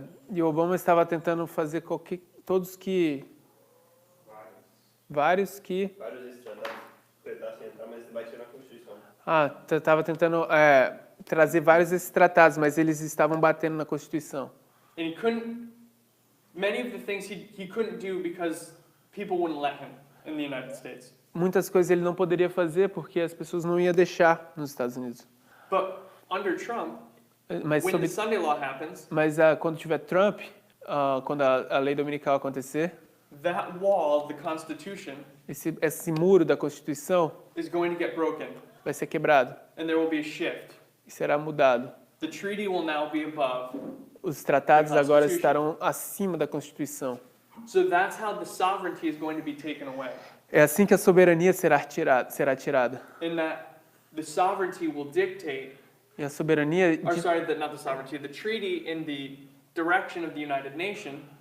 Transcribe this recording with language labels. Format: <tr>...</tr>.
<pt>E o Obama estava tentando fazer vários que Vários desses tratados tentassem entrar, mas batiam na Constituição. estava tentando trazer vários desses tratados, mas eles estavam batendo na Constituição.</pt> <en>And he couldn't, many of the things he couldn't do because people wouldn't let him in the United States.</en> <pt>Muitas coisas ele não poderia fazer porque as pessoas não iam deixar nos Estados Unidos.</pt> <en>But under Trump,</en> <pt>Mas,</pt> <en>when the Sunday law happens,</en> <pt>quando tiver Trump, quando a lei dominical acontecer,</pt> <en>that wall of the Constitution</en> <pt>esse muro da Constituição</pt> <en>is going to get broken,</en> <pt>vai ser quebrado</pt> <en>and there will be a shift.</en> <pt>e será mudado.</pt> <en>The treaty will now be above.</en> <pt>Os tratados agora estarão acima da Constituição.</pt> <en>So that's how the sovereignty is going to be taken away.</en> <pt>É assim que a soberania será tirada.</pt> <en>In that the sovereignty will dictate,</en> <pt>E a soberania</pt> <en>not the sovereignty, the treaty in the direction of the United Nations,</en>